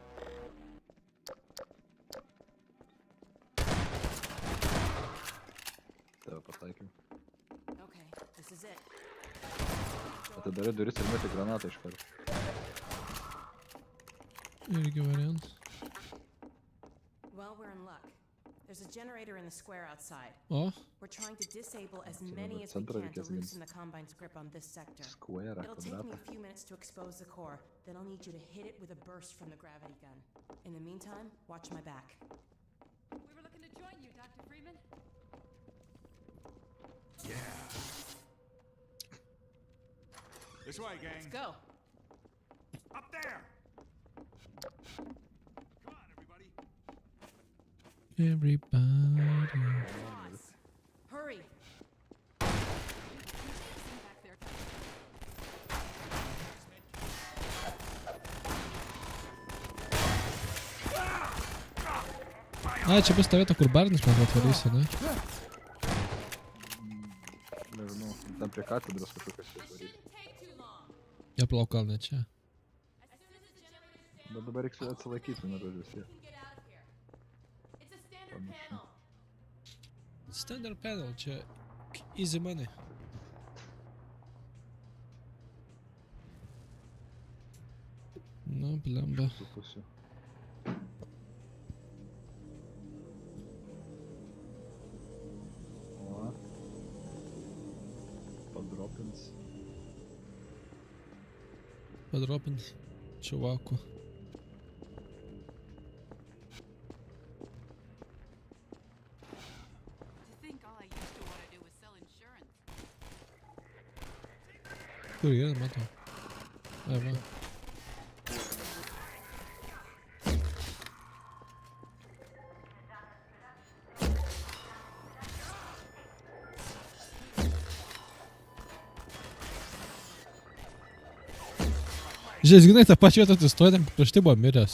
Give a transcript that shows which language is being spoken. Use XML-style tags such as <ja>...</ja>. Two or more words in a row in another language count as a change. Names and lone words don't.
<lt>Tave pataikiau.</lt> <en>Okay, this is it.</en> <lt>Atidarai duris ir meti granatą iš karto. Irgi variantas.</lt> <en>Well, we're in luck. There's a generator in the square outside.</en> <lt>O,</lt> <en>We're trying to disable as So many the as we center can to</en> <lt>reikės ginti.</lt> <en>loosen the Combine's grip on this sector. Square, It'll take me</en> <lt>kvadratą.</lt> <en>a few minutes to expose the core, then I'll need you to hit it with a burst from the gravity gun. In the meantime, watch my back. We were looking to join you, Dr. Freeman. Yeah. This way, gang. Let's go. Up there. Come on, everybody. everybody. Boss, hurry. Back there.</en> <lt>A, čia bus ta vieta, kur Barnis man atvarysi, ne? Nežinau, ten prie katedros kažkokios</lt> <en>This</en> <lt>įvaryti.</lt> <en>shouldn't take too long.</en> <lt>Ja plauk gal ne čia.</lt> <en>As soon as the generator's down,</en> <lt>Bet dabar reikia atsilaikyti, na, žodžiu, vis</lt> <en>we</en> <lt>tiek.</lt> <en>can get out of here. It's a standard panel. Standard panel, čia easy money.</en> <lt>Nu, blemba. Tų pusių. O. Padropins. Padropin čuvakų.</lt> <en>To think all I used to want to do was sell insurance.</en> <lt>Kur yra, matau. Ai, va. Žiūrėk, žinai, tą pačią vietą atsistoja, ten prieš tai buvo miręs.</lt>